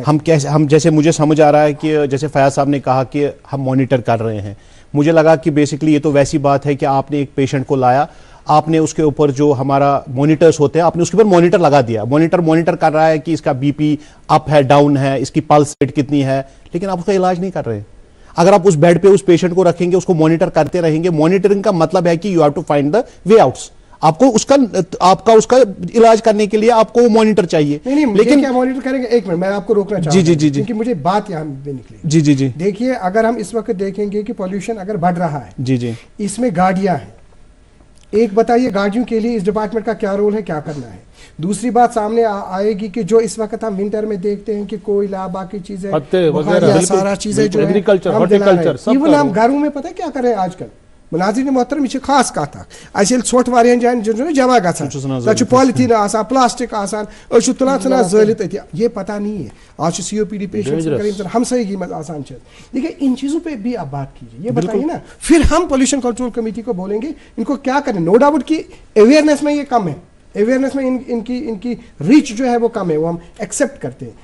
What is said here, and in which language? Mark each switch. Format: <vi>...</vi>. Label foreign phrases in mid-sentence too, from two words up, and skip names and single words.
<ur>ہم جیسے مجھے سمجھ آ رہا ہے کہ جیسے فیاض صاحب نے کہا کہ ہم مانیٹر کر رہے ہیں، مجھے لگا کہ بیسکلی یہ تو ویسی بات ہے کہ آپ نے ایک پیشنٹ کو لایا، آپ نے اس کے اوپر جو ہمارا مانیٹرز ہوتے ہیں، آپ نے اس کے اوپر مانیٹر لگا دیا. مانیٹر کر رہا ہے کہ اس کا بی پی اپ ہے، ڈاؤن ہے، اس کی</ur> <en>pulse rate</en> <ur>کتنی ہے، لیکن آپ اس کا علاج نہیں کر رہے. اگر آپ اس بیڈ پہ اس پیشنٹ کو رکھیں گے، اس کو مانیٹر کرتے رہیں گے، مانیٹرنگ کا مطلب ہے کہ</ur> <en>you have to find the way outs.</en> <ur>آپ کو اس کا علاج کرنے کے لیے آپ کو وہ مانیٹر چاہیے. لیکن کیا مانیٹر کریں گے؟ ایک منٹ میں آپ کو روکنا چاہوں گا کیونکہ مجھے بات یہاں پہ نکلی. جی دیکھیے اگر ہم اس وقت دیکھیں گے کہ پولیوشن اگر بڑھ رہا ہے, جی اس میں گاڑیاں ہیں, ایک بتائیے گاڑیوں کے لیے اس ڈپارٹمنٹ کا کیا رول ہے, کیا کرنا ہے. دوسری بات سامنے آئے گی کہ جو اس وقت ہم ونٹر میں دیکھتے ہیں کہ کوئلہ باقی چیزیں سارا چیزیں جو ایون ہم گھروں میں پتہ کیا کر رہے ہیں آج کل.</ur> <ks>ناظرین محترم یہ خاص کت اہل ژھوٹ واریاہن جائن جمع گژھان پالیتھین آسان پلاسٹک آسان تلان ژھنان زٲلِتھ أتی,</ks> <ur>یہ پتہ نہیں ہے. آج COPD پیشنٹ ہمسائیگی میں آسان. دیکھیے ان چیزوں پہ بھی آپ بات کیجیے, یہ بتائیے نا. پھر ہم</ur> <en>pollution control committee</en> <ur>کو بولیں گے ان کو کیا کریں.</ur> <en>no doubt</en> <ur>کی اویئرنیس میں یہ کم ہے, اویئرنیس میں ان کی ریچ جو ہے وہ کم ہے, وہ ہم ایکسیپٹ کرتے ہیں.</ur>